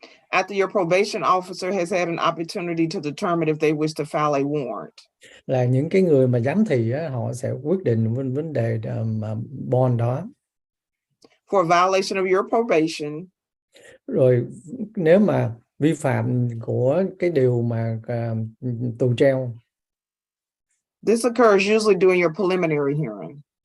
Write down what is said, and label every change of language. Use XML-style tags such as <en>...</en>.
<en>after your probation officer has had an opportunity to determine if they wish to file a warrant.</en> <vi>Là những cái người mà giám thị họ sẽ quyết định vấn đề bond đó.</vi> <en>For violation of your probation,</en> <vi>Rồi nếu mà vi phạm của cái điều mà tù treo,</vi> <en>this occurs usually during your preliminary hearing.</en>